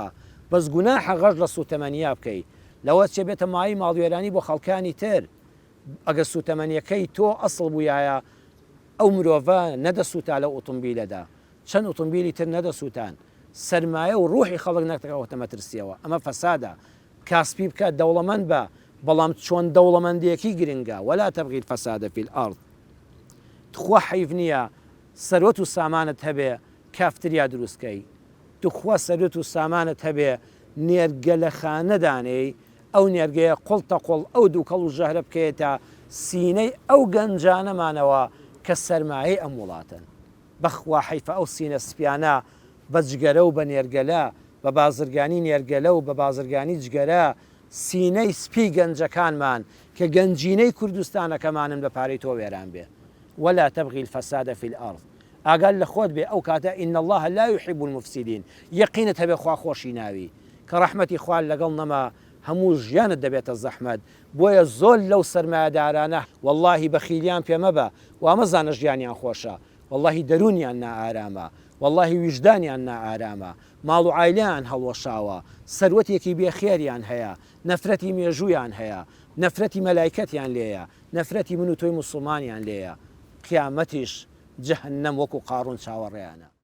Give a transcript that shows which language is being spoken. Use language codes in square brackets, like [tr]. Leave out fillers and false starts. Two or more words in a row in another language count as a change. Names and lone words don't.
[ckb] بەس گوناحە غەش لە سوتەمەنیا بکەیت لەوە چێ بێتە مای ماڵوێرانی بۆ خەڵکانی تر ئەگە سوتەمەنیەکەی تۆ ئەسڵ بوویایە ئەو مرۆڤە نەدەسووتا لە ئۆتۆمبیلەدا چەند ئۆتۆمبیلی تر نەدەسووتان سەرمایە و ڕوحی خەڵک نەکەوەتە مەترسیەوە ئەمە فەسادە کاسپی بکات دەوڵەمەند بە بەڵام چۆن دەوڵەمەندیەکی گرنگە [ar] ولا تبغي الفساد في الأرض [ckb] تخوا حەیف نییە سەرۆت و سامانت هەبێ کافتریا دروستکەی توخوا سەرۆت و سامانت هەبێ نێرگە لە خانەدانەی ئەو نێرگەیە قوڵتە قوڵ ئەو دوو کەڵ و ژەهرە بکەیتە سینەی ئەو گەنجانەمانەوە کە سەرمایەی ئەم وڵاتن بەخوا حەیفە ئەو سینە سپیانە بە جگەرە و بە نێرگەلە بە بازرگانی نێرگەلە و بە بازرگانی جگەرە سینەی سپی گەنجەکانمان کە گەنجینەی کوردستانەکەمانن بە پارەی تۆ وێران بێ [ar] ولا تبغي الفساد في الأرض [ckb] ئاگال لە خۆت بێ ئەو کاتە إن [ar] الله لا يحب المفسدين [ckb] یەقینت هەبێ خواخۆشی ناوی کە ڕەحمەتی خوال لەگەڵ نەما هەموو ژیانت دەبێتە زەحمەت بۆیە زۆر لەو سەرمایەدارانە واللهی بەخیلیان پێمەبە وامەزانە ژیانیان خۆشە واللهی دەرونیان نائارامە واللهی ویژدانیان نائارامە ماڵ و عایلیان هەڵوەشاوە سەروەتێکی بێخێریان هەیە نەفرەتی مێژوویان هەیە نەفرەتی مەلایکەتیان لێیە نەفرەتی من و تۆی موسڵمانیان لێیە قیامەتیش جەهەنەم وەکو قاڕون چاوەڕێیانە